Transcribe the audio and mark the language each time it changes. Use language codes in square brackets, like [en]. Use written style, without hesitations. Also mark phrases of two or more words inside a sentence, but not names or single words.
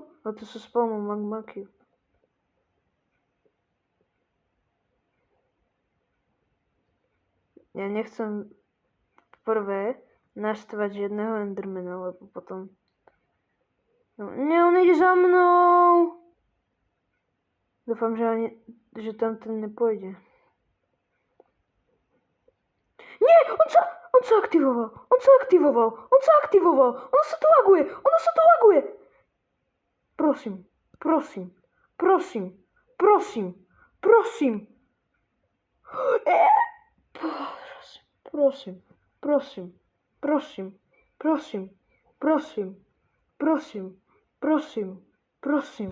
[sk] A to sa spawnul Magma Cube. Ja nechcem prvé naštvať žiadneho Endermana, lebo potom... No, nie, on ide za mnou! Dúfam, že tam ten nepôjde. [pl] Nie! On co aktywował? On co aktywował? On co aktywował? [cs] Ono se to laguje! Ono se to laguje! [sk] Prosím, prosím, prosím, prosím, prosím. Prosím, prosím, prosím, prosím, prosím, prosím, prosím, prosím.